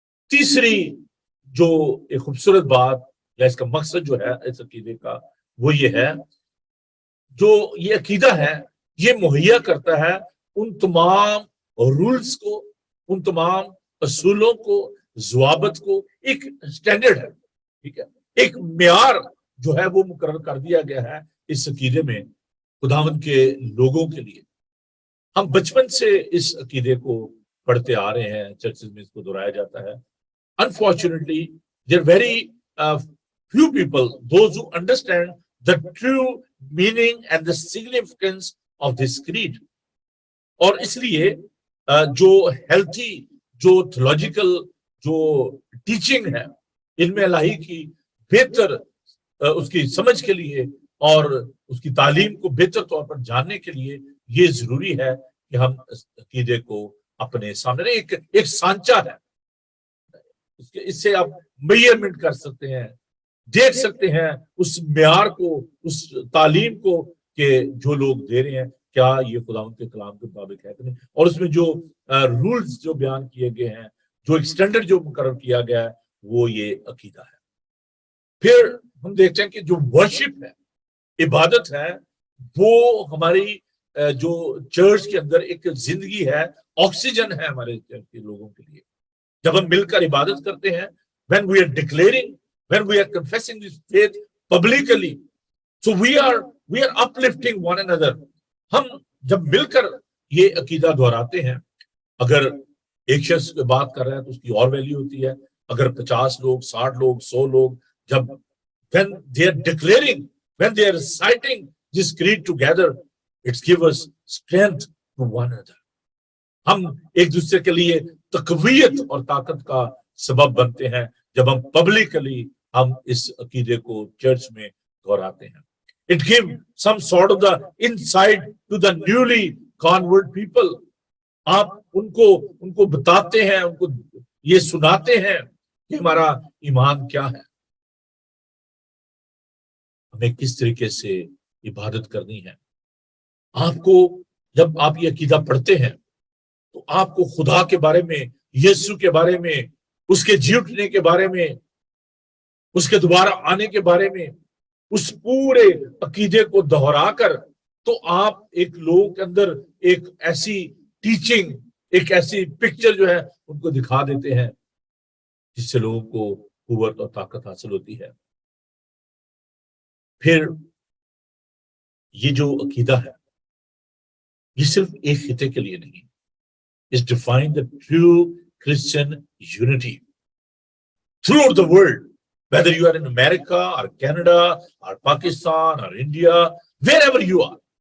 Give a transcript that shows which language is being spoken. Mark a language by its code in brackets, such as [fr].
[ur] تیسری جو ایک خوبصورت بات یا اس کا مقصد جو ہے اس عقیدے کا, وہ یہ ہے, جو یہ عقیدہ ہے یہ مہیا کرتا ہے ان تمام رولز کو, ان تمام اصولوں کو, ضوابط کو. ایک سٹینڈرڈ ہے, ٹھیک ہے, ایک معیار جو ہے وہ مقرر کر دیا گیا ہے اس عقیدے میں خداوند کے لوگوں کے لیے. ہم بچپن سے اس عقیدے کو پڑھتے آ رہے ہیں, چرچز میں اس کو دہرایا جاتا ہے. [en] Unfortunately, there are very few people, those who understand the true meaning and the significance of this creed. [ur] اور اس لیے جو ہیلتھی, جو تھیولوجیکل جو ٹیچنگ ہے علم الہی کی بہتر اس کی سمجھ کے لیے اور اس کی تعلیم کو بہتر طور پر جاننے کے لیے یہ ضروری ہے کہ ہم اس عقیدے کو اپنے سامنے, ایک سانچہ ہے, اس سے آپ میئرمنٹ کر سکتے ہیں, دیکھ سکتے ہیں اس معیار کو, اس تعلیم کو کہ جو لوگ دے رہے ہیں کیا یہ خداوند کے کلام کے مطابق ہے کہ نہیں. اور اس میں جو رولز جو بیان کیے گئے ہیں, جو ایک سٹینڈرڈ جو مقرر کیا گیا ہے, وہ یہ عقیدہ ہے. پھر ہم دیکھتے ہیں کہ جو ورشپ ہے, عبادت ہے, وہ ہماری جو چرچ کے اندر ایک زندگی ہے, آکسیجن ہے ہمارے چرچ کے لوگوں کے لیے. جب ہم مل کر عبادت کرتے ہیں, [en] when we are declaring, when we are confessing this faith publicly, so we are uplifting one another. [ur] ہم جب مل کر یہ عقیدہ دہراتے ہیں, اگر ایک شخص بات کر رہا ہے تو اس کی اور ویلیو ہوتی ہے, اگر 50 لوگ, 60 لوگ, 100 لوگ جب [en] when they are declaring, when they are reciting this creed together, it gives us strength to one another. [ur] ہم ایک دوسرے کے لیے تقویت اور طاقت کا سبب بنتے ہیں جب ہم پبلکلی ہم اس عقیدے کو چرچ میں دہراتے ہیں. [en] It gives some sort of the insight to the newly convert people. [ur] آپ ان کو بتاتے ہیں, ان کو یہ سناتے ہیں کہ ہمارا ایمان کیا ہے, ہمیں کس طریقے سے عبادت کرنی ہے. آپ کو جب آپ یہ عقیدہ پڑھتے ہیں تو آپ کو خدا کے بارے میں, یسوع کے بارے میں, اس کے جی اٹھنے کے بارے میں, اس کے دوبارہ آنے کے بارے میں, اس پورے عقیدے کو دہرا کر تو آپ ایک لوگوں کے اندر ایک ایسی ٹیچنگ, ایک ایسی پکچر جو ہے ان کو دکھا دیتے ہیں جس سے لوگوں کو قوت اور طاقت حاصل ہوتی ہے. پھر یہ جو عقیدہ ہے یہ صرف ایک خطے کے لیے نہیں, [en] is define the true Christian unity throughout the world, whether you are in America or Canada or Pakistan or India, wherever you are.